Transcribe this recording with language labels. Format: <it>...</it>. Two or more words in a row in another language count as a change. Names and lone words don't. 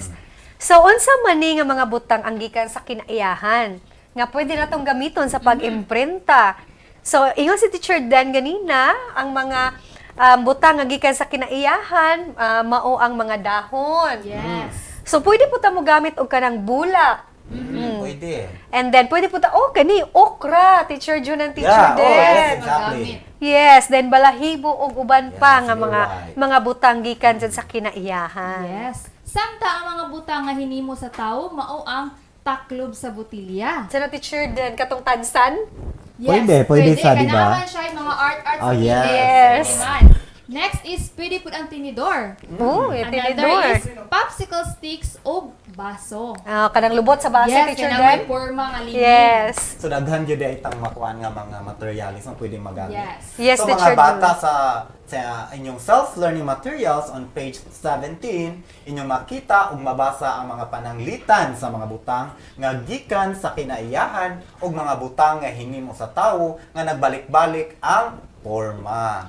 <ceb>So unsa man ni nga mga butang ang gikan sa kinaiyahan nga pwede natong gamiton sa pag-imprinta. So ingon si teacher Dan ganina ang mga butang nga gikan sa kinaiyahan mao ang mga dahon.</ceb> <en>Yes.</en> <ceb>So pwede po ta mo gamit og kanang bulak. Pwede. And then pwede po ta kani okra,</ceb> <en>teacher June and teacher Yeah, oh, yes, Den. exactly.</en> <ceb>Yes, then balahibo og uban pa</ceb> <en>Yes,</en> <ceb>nga</ceb> <en>you're</en> <ceb>mga</ceb> <en>right.</en> <ceb>mga butang gikan dyan sa kinaiyahan.</ceb> <en>Yes.</en> <ceb>Samta ang mga butang nga hinimo sa tawo mao ang taklob sa botilya. Sana teacher Den katong tansan? Pwede sa, di ba? Kanaman siya yung mga art Oh, sa</ceb> <en>yes. Yes.</en> <ceb>naman. Next is pwede po ang tinidor. Oh,</ceb> <en>Another</en> <ceb>tinidor.</ceb> <en>is popsicle sticks o baso.</en> <ceb>Kanang lubot sa baso,</ceb> <en>Yes, teacher</en> <ceb>kanang may</ceb> <en>Den?</en> <ceb>forma nga linya.</ceb> <en>Yes. So daghan gyud ay itang makuan nga mga materials nga pwede magamit. Yes. Yes,</en> <ceb>so</ceb> <en>teacher</en> <ceb>mga bata</ceb> <en>June.</en> <ceb>sa inyong</ceb> <en>self-learning materials on page 17,</en> <ceb>inyong makita ug mabasa ang mga pananglitan sa mga butang nga gikan sa kinaiyahan ug mga butang nga hinimo sa tawo nga nagbalik-balik ang forma.</ceb>